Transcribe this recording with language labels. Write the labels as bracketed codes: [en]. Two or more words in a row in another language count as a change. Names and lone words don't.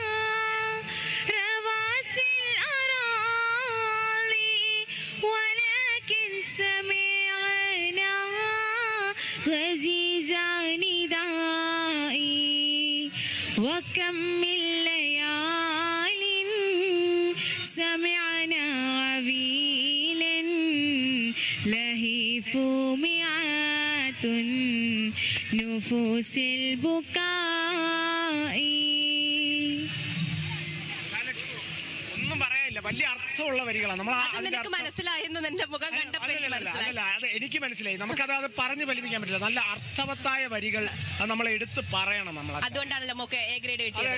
[ar] رواسي الأراضي ولكن سمعنا ضجيج ندائي وكم من ليال سمعنا عويلا لهيف مئات نفوس البكاء. [ml] ഒന്നും പറയാനില്ല. വലിയ അർത്ഥമുള്ള വരികളാണ്. നമ്മൾ നിനക്ക് മനസ്സിലായെന്ന് എന്റെ മുഖം കണ്ടപ്പോൾ അത് എനിക്ക് മനസ്സിലായി. നമുക്കത് പറഞ്ഞു ഫലിപ്പിക്കാൻ പറ്റില്ല. നല്ല അർത്ഥവത്തായ വരികൾ അത് നമ്മൾ എടുത്ത് പറയണം. നമ്മൾ അതുകൊണ്ടാണല്ലോ നമുക്ക് എ ഗ്രേഡ് കിട്ടിയത്.